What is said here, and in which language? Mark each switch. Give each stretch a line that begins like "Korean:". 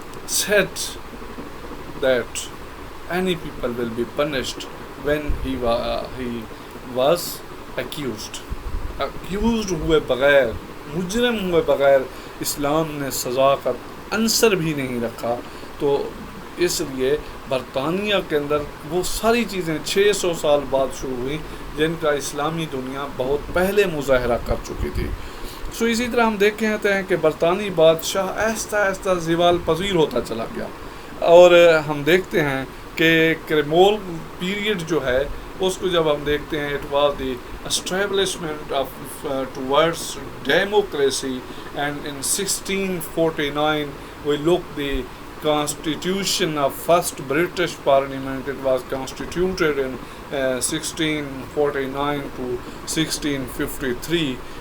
English: said that any people will be punished when he was accused.
Urdu: accused ہوئے بغیر، مجرم ہوئے بغیر اسلام نے سزا کا عنصر بھی نہیں رکھا. تو اس لیے برطانیہ کے اندر وہ ساری چیزیں 600 سال بعد شروع ہوئی جن کا اسلامی دنیا بہت پہلے مظاہرہ کر چکی تھی. اسی طرح ہم دیکھتے ہیں کہ برطانوی بادشاہ آہستہ آہستہ زوال پذیر ہوتا چلا گیا، اور ہم دیکھتے ہیں کہ کریمول پیریڈ جو ہے اس کو جب ہم دیکھتے ہیں،
English: It was the establishment of towards democracy, and in 1649 we look the constitution of first British Parliament. It was constituted in 1649 to 1653.